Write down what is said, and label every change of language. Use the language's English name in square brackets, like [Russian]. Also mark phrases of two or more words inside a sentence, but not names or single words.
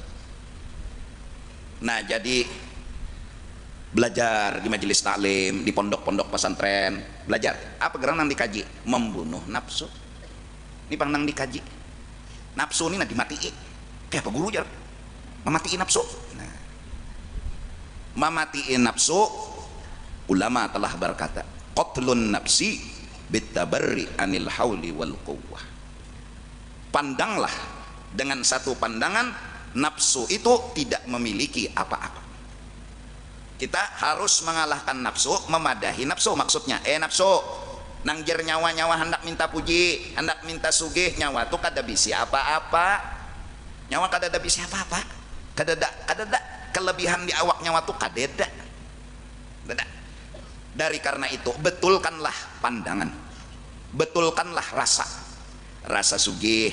[Banjar] Nah jadi belajar di majelis taklim, di pondok-pondok pesantren, belajar apa gerangan dikaji, membunuh nafsu. Ini pang nang dikaji nafsu ini nanti dimatiin kayak apa guru jar, mematiin nafsu. Nah, mematiin nafsu, ulama telah berkata [Arabic] قتل النفس بالتبري عن الحول والقوة. [Banjar] Pandanglah dengan satu pandangan nafsu itu tidak memiliki apa-apa. Kita harus mengalahkan nafsu, memadahi nafsu. Maksudnya nafsu nanggir nyawa-nyawa hendak minta puji, hendak minta sugih, nyawa tuh kada bisi apa-apa. Nyawa kada ada bisi apa-apa, kada ada kelebihan di awak nyawa tuh kada. Dari karena itu betulkanlah pandangan, betulkanlah rasa sugih.